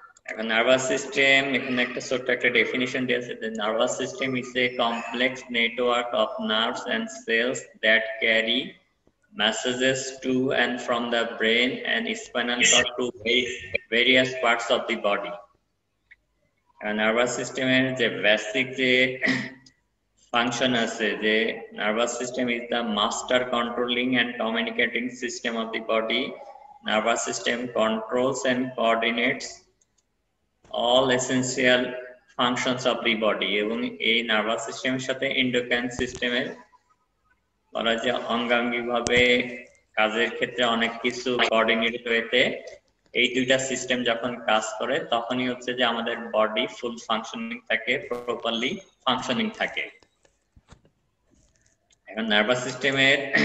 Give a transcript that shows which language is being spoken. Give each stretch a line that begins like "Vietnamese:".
Bangla: এখন nervous system, এখানে একটা ছোট্ট একটা ডেফিনিশন দিয়েছে যে
English: Nervous system is a complex network of nerves and cells that carry messages to and from the brain and spinal cord to various parts of the body.
Bangla: Nervous সিস্টেমের যে basic যে function আছে,
English: যে nervous system is the master controlling and communicating system of the body. Nervous system controls and coordinates all essential functions of the body।
Bangla: এবং এই nervous সিস্টেমের সাথে endocrine সিস্টেমের বলা যে অঙ্গাঙ্গিভাবে কাজের ক্ষেত্রে অনেক কিছু কোঅর্ডিনেট হয়েছে। এই দুইটা সিস্টেম যখন কাজ করে তখনই হচ্ছে যে আমাদের বডি ফুল ফাংশনিং থাকে, প্রপারলি ফাংশনিং থাকে। এখন নার্ভাস সিস্টেমের